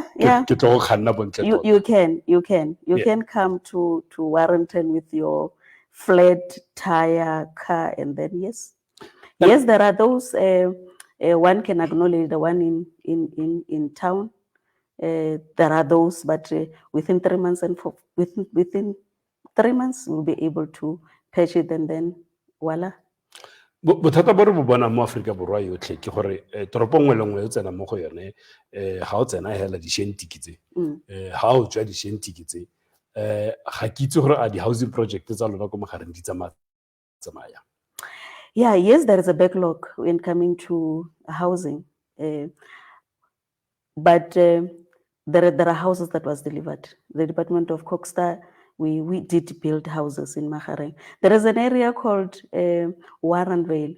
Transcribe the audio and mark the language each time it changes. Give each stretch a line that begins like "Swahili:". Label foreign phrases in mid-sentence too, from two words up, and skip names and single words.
English: You can come to Warrenton with your flat tire car, and then yes, there are those. One can acknowledge the one in town. There are those, but within 3 months within 3 months we'll be able to patch it, and then voila.
Tswana: bothata bo re bo bona mo Afrika Borwa yotlhe ke gore toropo nngwe le nngwe o tsena mo go yone ga o tsena hela di-shentiki tse ga o tswa di-shentiki tse ga ke itse gore a di-
English: housing project
Tswana: tsa lona ko Magareng di tsamaya.
English: Yeah, yes, there is a backlog when coming to housing, but there are houses that was delivered. The Department of Coxstar, we did build houses in Mahareng. There is an area called Warrenvale.